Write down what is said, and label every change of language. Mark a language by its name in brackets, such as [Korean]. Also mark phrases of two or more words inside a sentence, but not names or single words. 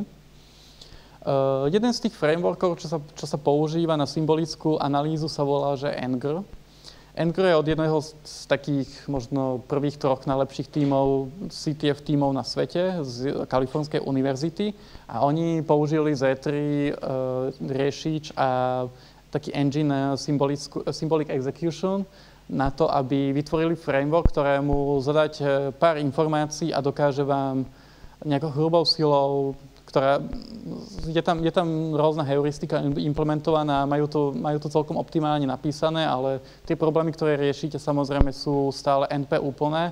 [Slovak] Jeden z tých frameworkov, čo sa používa na symbolickú analýzu, sa volá, že Ngr. Ngr je od jedného z takých možno prvých troch najlepších tímov, CTF tímov na svete z Kalifornskej univerzity a oni použili Z3 riešič a taký [English] engine symbolic execution [Slovak] na to, aby vytvorili framework, ktorému zadať pár informácií a dokáže vám nejakou hrubou silou, ktorá je tam rôzna heuristika implementovaná, majú to celkom optimálne napísané, ale tie problémy, ktoré riešite, samozrejme sú stále NP úplné.